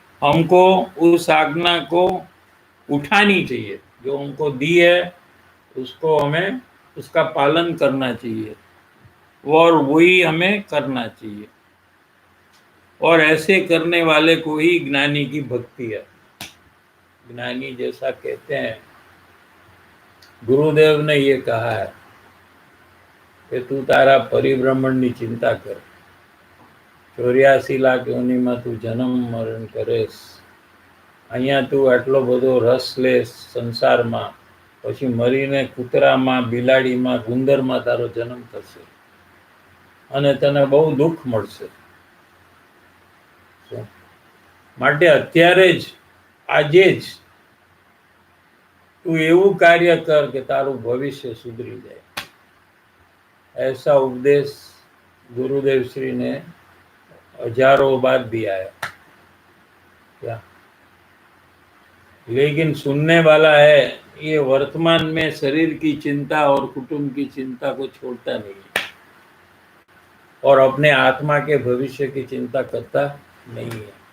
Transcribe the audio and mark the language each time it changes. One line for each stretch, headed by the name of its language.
Hindi: हमको उस आज्ञा को उठानी चाहिए, जो हमको दी है उसको हमें उसका पालन करना चाहिए और वही हमें करना चाहिए। और ऐसे करने वाले को ही ज्ञानी की भक्ति है। ज्ञानी जैसा कहते हैं, गुरुदेव ने ये कहा है कि तू तारा परिभ्रमण की चिंता कर, 84 लाख
Gujarati: योनिમાં તું જન્મ મરણ કરેશ, અહીંયા તું આટલો બધો રસ લેશ સંસારમાં, પછી મરીને કૂતરામાં, બિલાડીમાં, ગુંદરમાં તારો જન્મ થશે અને તને બહુ દુઃખ મળશે. માટે અત્યારે જ, આજે જ તું એવું કાર્ય કર કે તારું ભવિષ્ય સુધરી જાય.
Hindi: ऐसा उपदेश गुरुदेव श्री ने हजारों बार दिया है, क्या? लेकिन सुनने वाला है ये वर्तमान में शरीर की चिंता और कुटुंब की चिंता को छोड़ता नहीं है और अपने आत्मा के भविष्य की चिंता करता नहीं है.